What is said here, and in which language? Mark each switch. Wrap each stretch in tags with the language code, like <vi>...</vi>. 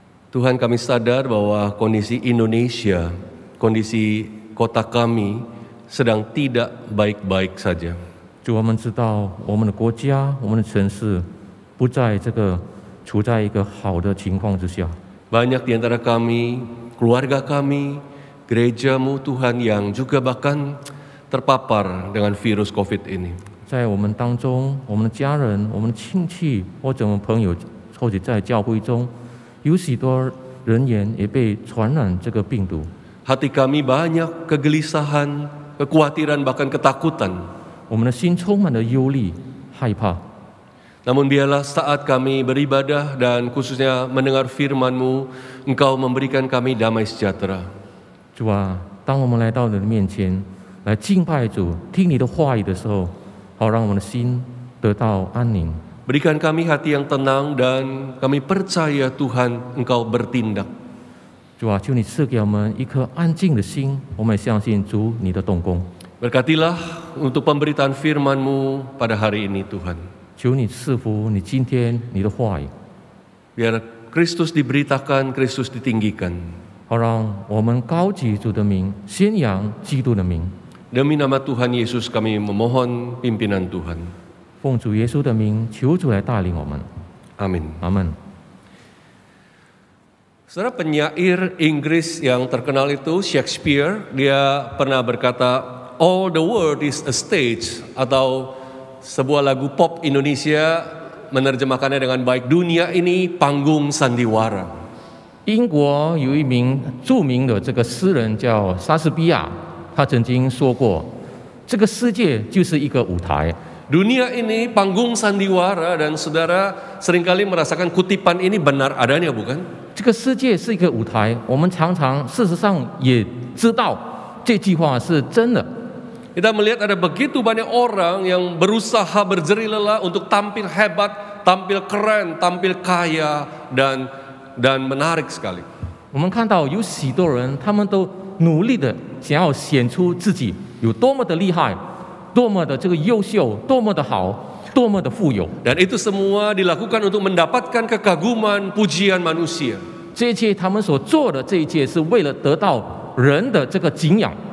<id>Tuhan kami sadar bahwa kondisi Indonesia, kondisi kota kami sedang tidak baik-baik saja.</id> <zh>主，我们知道我们的国家、我们的城市不在处在一个好的情况之下。</zh> <id>Banyak di antara kami, keluarga kami, gerejamu Tuhan yang juga bahkan terpapar dengan virus COVID ini.</id> <zh>在我们当中，我们的家人、我们的亲戚或者我们朋友，或者在教会中，有许多人员也被传染这个病毒。</zh> <id>Hati kami banyak kegelisahan, kekhawatiran, bahkan ketakutan.</id> <zh>我们的心充满了忧虑、害怕。</zh> <id>Namun biarlah saat kami beribadah dan khususnya mendengar firman-Mu, Engkau memberikan kami damai sejahtera.</id> <zh>主啊，当我们来到你的面前，来敬拜主、听你的话语的时候，好让我们的心得到安宁。</zh> <id>Berikan kami hati yang tenang dan kami percaya Tuhan Engkau bertindak.</id> <zh>主啊，求你赐给我们一颗安静的心，我们也相信主你的动工。</zh> <id>Berkatilah untuk pemberitaan firman-Mu pada hari ini Tuhan.</id> <zh>求你赐福你今天你的话语，</zh> <id>Biar Kristus diberitakan, Kristus ditinggikan.</id> <zh>好让我们高举主的名，宣扬基督的名。</zh> <id>Demi nama Tuhan Yesus kami memohon pimpinan Tuhan.</id> <zh>奉主耶稣的名，求主来带领我们。</zh> <id>Amin.</id> <zh>阿门。</zh> <id>Saudara, penyair Inggris yang terkenal itu Shakespeare, dia pernah berkata,</id> <en>all the world is a stage,</en> <id>atau sebuah lagu pop Indonesia menerjemahkannya dengan baik, dunia ini panggung sandiwara.</id> <zh>英国有一名著名的这个诗人叫莎士比亚，他曾经说过，这个世界就是一个舞台。</zh> <id>Dunia ini panggung sandiwara, dan saudara seringkali merasakan kutipan ini benar adanya, bukan?</id> <zh>这个世界是一个舞台，我们常常事实上也知道这句话是真的。</zh> <id>Kita melihat ada begitu banyak orang yang berusaha berjerih lelah untuk tampil hebat, tampil keren, tampil kaya dan menarik sekali.</id> <zh>我们看到有许多人，他们都努力的想要显出自己有多么的厉害，多么的这个优秀，多么的好，多么的富有。</zh> <id>Dan itu semua dilakukan untuk mendapatkan kekaguman, pujian manusia.</id> <zh>这一切他们所做的这一切，是为了得到人的这个敬仰。</zh>